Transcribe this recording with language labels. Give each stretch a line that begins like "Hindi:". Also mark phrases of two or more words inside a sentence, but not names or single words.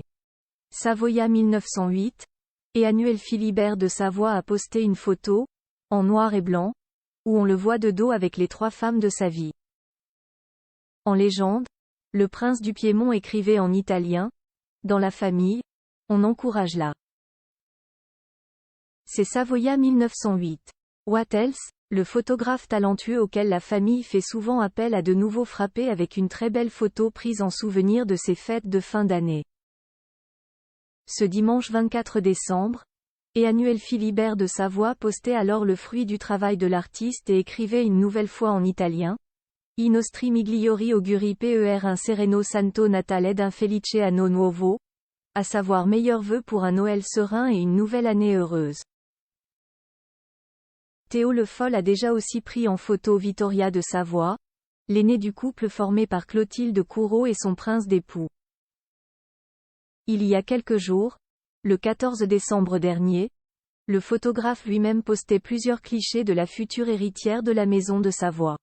French: Savoia 1908, Emmanuel Philibert de Savoie a posté une photo, en noir et blanc, où on le voit de dos avec les 3 femmes de sa vie. En légende, le prince du Piémont écrivait en italien, « Dans la famille, on encourage la. C'est Savoia 1908.
English: What else,
French: le photographe talentueux auquel la famille fait souvent appel a de nouveau frappé avec une très belle photo prise en souvenir de ses fêtes de fin d'année. Ce dimanche 24 décembre, Emmanuel Philibert de Savoie postait alors le fruit du travail de l'artiste et écrivait une nouvelle fois en italien.
Italian: I nostri migliori auguri per un sereno santo natale d'un felice anno nuovo,
French: à savoir meilleurs vœux pour un Noël serein et une nouvelle année heureuse. Théo Le Foll a déjà aussi pris en photo Vittoria de Savoie, l'aînée du couple formé par Clotilde Courreau et son prince d'époux. Il y a quelques jours, le 14 décembre dernier, le photographe lui-même postait plusieurs clichés de la future héritière de la maison de Savoie.